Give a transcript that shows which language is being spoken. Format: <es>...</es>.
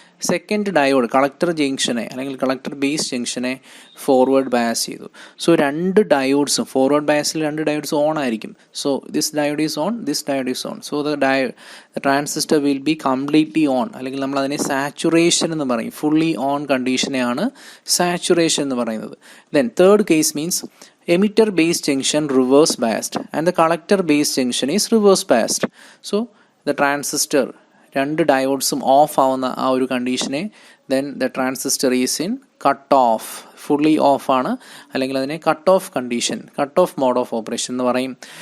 <ml>Second diode collector ജംഗ്ഷനെ അല്ലെങ്കിൽ collector base ജംഗ്ഷനെ forward bias ചെയ്തു. So രണ്ട് ഡയോഡ്സും ഫോർവേഡ് ബയസിൽ രണ്ട് ഡയോഡ്സ് ഓൺ ആയിരിക്കും.</ml> <en>So this diode is on, this diode is on. So the transistor will be completely on,</en> <ml>അല്ലെങ്കിൽ നമ്മൾ അതിനെ saturation എന്ന് പറയും. ഫുള്ളി ഓൺ കണ്ടീഷനെയാണ് സാച്ചുറേഷൻ എന്ന് പറയുന്നത്.</ml> <en>Then third case means emitter base junction reverse biased and the collector base junction is reverse biased. So the transistor</en> <ml>രണ്ട് ഡയോഡ്സും of ആവുന്ന ആ ഒരു കണ്ടീഷനെ</ml> <en>then the transistor is in cut off,</en> <ml>fully of ആണ്, അല്ലെങ്കിൽ അതിനെ cut off condition, cut off mode of operation എന്ന് പറയും.</ml>